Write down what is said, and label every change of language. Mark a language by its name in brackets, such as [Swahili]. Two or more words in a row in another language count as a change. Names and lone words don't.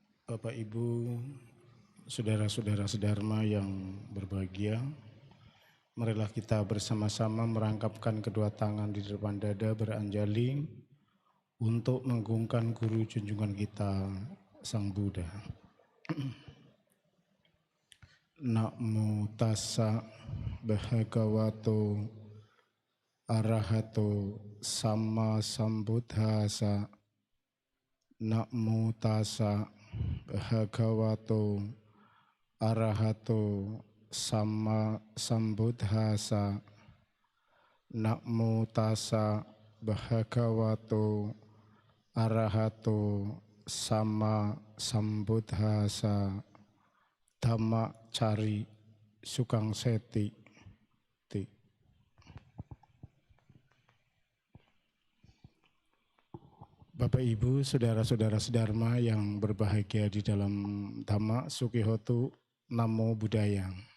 [Indonesian] Bapak Ibu, saudara-saudara sedharma yang berbahagia, marilah kita bersama-sama merangkapkan kedua tangan di depan dada beranjali untuk mengagungkan guru junjungan kita, Sang Buddha. [Pali] Namo tassa bhagavato arahato samma sambuddhassa. Namo tassa bhagavato arahato samma sambuddhassa. Namo tassa bhagavato arahato samma sambuddhassa. Dhamma cari sukang seti. [Indonesian] Bapak Ibu, saudara-saudara sedharma yang berbahagia di dalam Dhamma, Sukihotu, [Pali] Namo Buddhaya.